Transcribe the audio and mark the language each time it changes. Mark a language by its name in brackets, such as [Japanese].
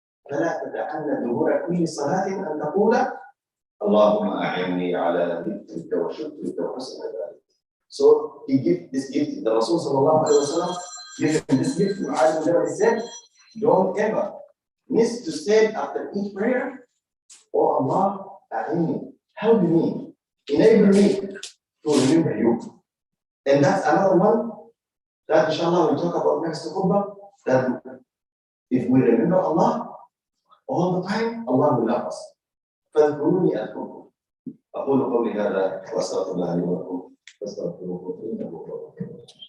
[Arabic] فلا تدعن دبر كل صلاة أن تقول اللهم أعني على ذكرك وشكرك وحسن عبادتك. [English] So he gave this gift. The Rasul sallallahu alaihi wasallam gave him this gift. Mu'adh bin Jabal said, "Don't ever miss to say after each prayer, Oh Allah, a'inni, help me, enable me to remember you." And that's another one that inshallah we'll talk about next khutbah. That if we remember Allah all the time, Allah will love us. [Arabic] فاذكروني أذكركم. أقول قولي هذا وأستغفر الله لي ولكم فاستغفروه إنه هو الغفور الرحيم.